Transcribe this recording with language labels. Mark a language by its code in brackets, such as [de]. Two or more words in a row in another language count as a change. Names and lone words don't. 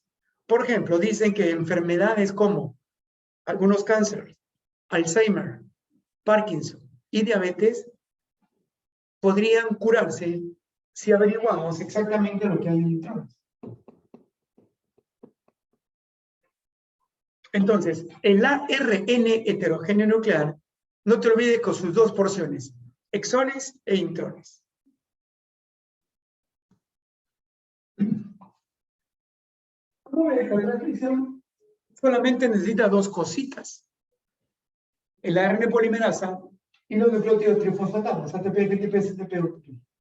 [es] Por ejemplo, dicen que enfermedades como algunos cánceres, Alzheimer, Parkinson y diabetes podrían curarse si averiguamos exactamente lo que hay en intrones. Entonces, el ARN heterogéneo nuclear, no te olvides con sus dos porciones, exones e intrones. ¿Cómo ves? La transcripción solamente necesita dos cositas. El ARN polimerasa y los nucleótidos trifosfatados, ATP, GTP, CTP, UTP.